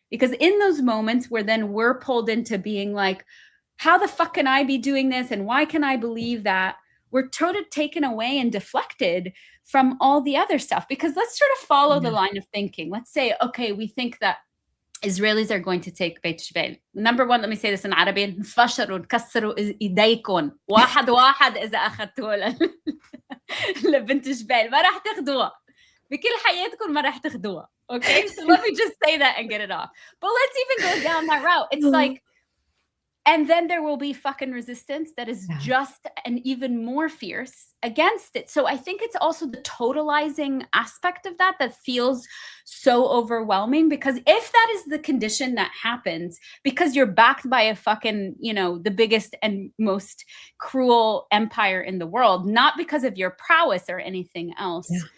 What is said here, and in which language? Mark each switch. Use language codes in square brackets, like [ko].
[en] Because in those moments where then we're pulled into being like, how the fuck can I be doing this? And why can I believe that? We're totally taken away and deflected from all the other stuff. Because let's sort of follow the line of thinking. Let's say, okay, we think that Israelis are going to take Beit Jbeil. Number one, let me say this in Arabic. [ar] فشروا كسروا إيديكم واحد إذا أخذتوها لبنت جبال ما راح تاخدوها بكل حياتكم ما راح تاخدوها. [en] Okay, so let me just say that and get it off. But let's even go down that route. It's like, and then there will be fucking resistance that is just and even more fierce against it. So I think it's also the totalizing aspect of that feels so overwhelming, because if that is the condition that happens, because you're backed by a fucking, the biggest and most cruel empire in the world, not because of your prowess or anything else.